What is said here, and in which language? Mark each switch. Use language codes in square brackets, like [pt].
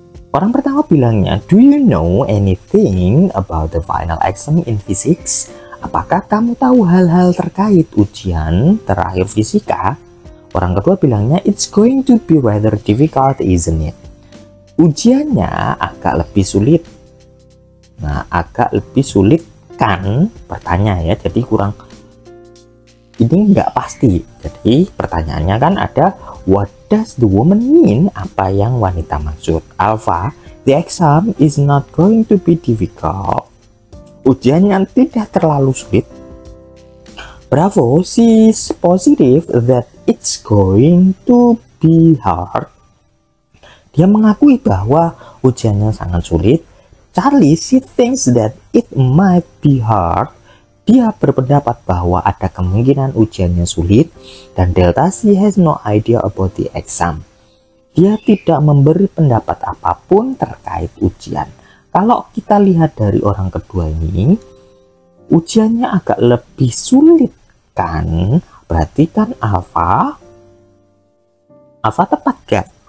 [id] Orang pertama bilangnya, [en] do you know anything about the final exam in physics? [id] Apakah kamu tahu hal-hal terkait ujian terakhir fisika? Orang kedua bilangnya, [en] it's going to be rather difficult, isn't it? [id] Ujiannya agak lebih sulit. Nah, agak lebih sulit kan? Bertanya ya, jadi kurang, ini nggak pasti. Jadi pertanyaannya kan ada, [en] what does the woman mean? [id] Apa yang wanita maksud? [en] Alpha, the exam is not going to be difficult. [id] Ujiannya tidak terlalu sulit. [en] Bravo, she's positive that it's going to be hard. [id] Dia mengakui bahwa ujiannya sangat sulit. [en] Charlie, she thinks that it might be hard. [id] Dia berpendapat bahwa ada kemungkinan ujiannya sulit. [en] Dan Delta, she has no idea about the exam. [id] Dia tidak memberi pendapat apapun terkait ujian. Kalau kita lihat dari orang kedua ini, ujiannya agak lebih sulit kan? Berarti kan Alpha tepat gak?